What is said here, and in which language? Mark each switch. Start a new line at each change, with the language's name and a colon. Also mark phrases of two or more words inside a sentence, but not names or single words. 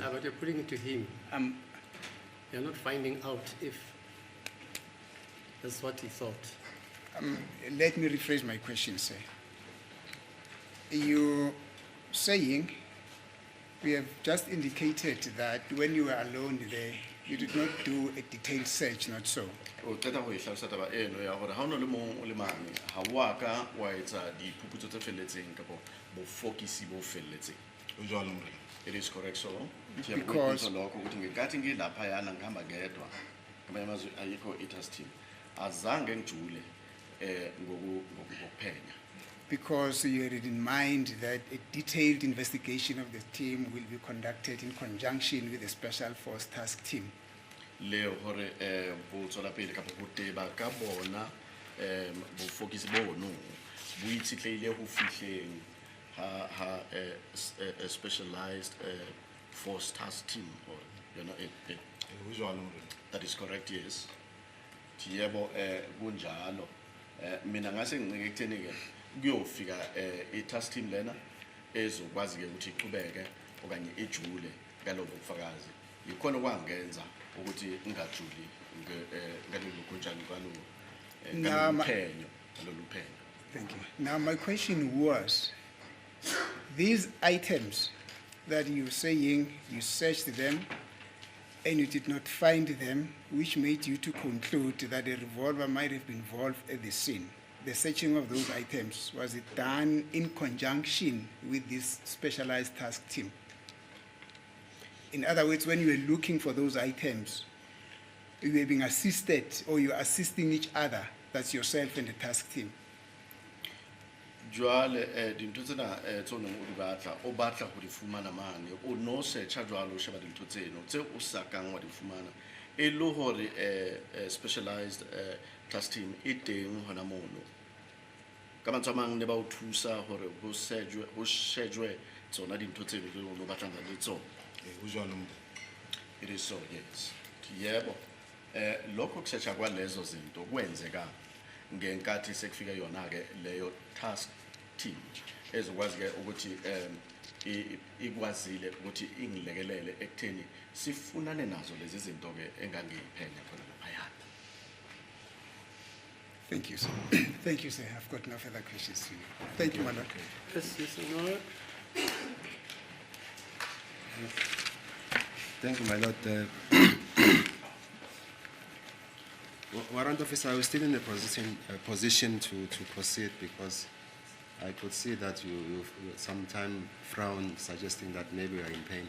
English: But you're putting it to him. You're not finding out if that's what he thought. let me rephrase my question, sir. You saying, we have just indicated that when you were alone there, you did not do a detailed search, not so?
Southern Sotho: O teta go ihlalosa taba eno ya gore ha o no le mong o le mane ha wa ka wa etsa diphuputso tse felletseng kapo bofokisi bo felletseng. Ho jwalo Morena.
English: It is correct so. Because-
Zulu: lokho ukuthi ngekathi ngilapha yana ngihamba ngedwa ngamanye amazwi ayikho i-
English: task team
Zulu: azange ngijule ngokuphenya.
English: Because you had it in mind that a detailed investigation of the team will be conducted in conjunction with the Special Force Task Team.
Southern Sotho: Leo hore bo tswela pele kapo go teba ka bona bofokisi bono bo itshitlehile go fihleng ha a
English: specialized force task team or you know
Southern Sotho: Ho jwalo Morena.
English: that is correct, yes.
Zulu: Yebo kunjalo mina ngase ngincike ekutheni ke kuyofika i-
English: task team
Zulu: lena ezokwazi ke ukuthi iqhubeke okanye ijule ngalokho bufakazi yikhona kwangenza ukuthi ngajuli ngalolu kunjani Nama- ngalolu phenyo.
English: Thank you. Now, my question was, these items that you're saying you searched them and you did not find them, which made you to conclude that a revolver might have been involved at the scene. The searching of those items, was it done in conjunction with this specialized task team? In other words, when you were looking for those items, you were being assisted or you were assisting each other, that's yourself and the task team.
Southern Sotho: Jwale dintho tsena tsone o di batla o batla go di fumana mane o no searcha jwalo o sheba dintho tseno tse o sa kang wa di fumana e le hore
English: specialized task team
Southern Sotho: e teng hona mono ka mantswe a mang ne ba o thusa hore ho shejwe tsona dintho tse le o batlana le tsona. ho jwalo mo
English: It is so, yes.
Zulu: Yebo. Lokho kusetsha kwalezo zinto kwenzeka ngenkathi sekufika yona ke leyo
English: task team
Zulu: ezokwazi ke ukuthi ikwazile ukuthi ingilekelele ekutheni sifunane nazo lezi zinto ke engangiyiphenya khona lapha.
English: Thank you, sir. Thank you, sir. I've got no further questions to you. Thank you, Madam. Yes, yes, no. Thank you, my lord. Warrant officer, I was still in a position to proceed because I could see that you sometime frown, suggesting that maybe you are in pain.